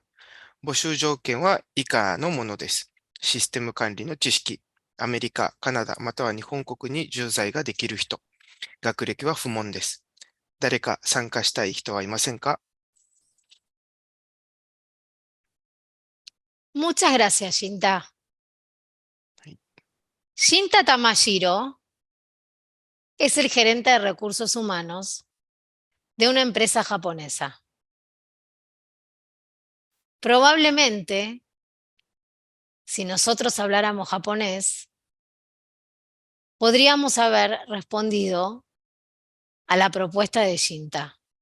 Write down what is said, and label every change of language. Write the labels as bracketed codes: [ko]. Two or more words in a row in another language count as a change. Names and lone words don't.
[ja] 募集条件は以下のものです。システム管理の知識、アメリカ、カナダ、または日本国に駐在ができる人、学歴は不問です。誰か参加したい人はいませんか？ [es] Muchas gracias, Shinta. [ja] はい。 [es] Shinta Tamashiro es el gerente de recursos humanos de una empresa japonesa. Probablemente, si nosotros habláramos japonés, podríamos haber respondido a la propuesta de Shinta.